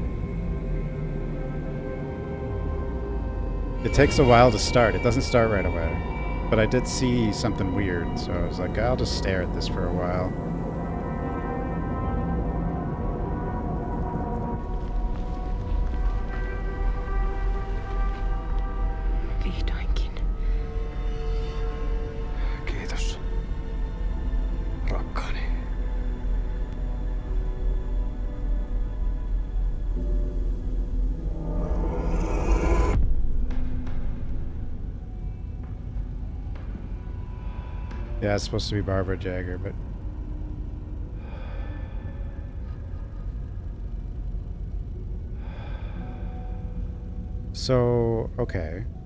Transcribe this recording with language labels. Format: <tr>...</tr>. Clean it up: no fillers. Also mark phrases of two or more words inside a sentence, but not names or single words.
<en>It takes a while to start. It doesn't start right away. But I did see something weird, so I was like, I'll just stare at this for a while.</en> <fi>Vihdoinkin. Kiitos, rakkaani.</fi> <en>Yeah, it's supposed to be Barbara Jagger, but... So, okay.</en>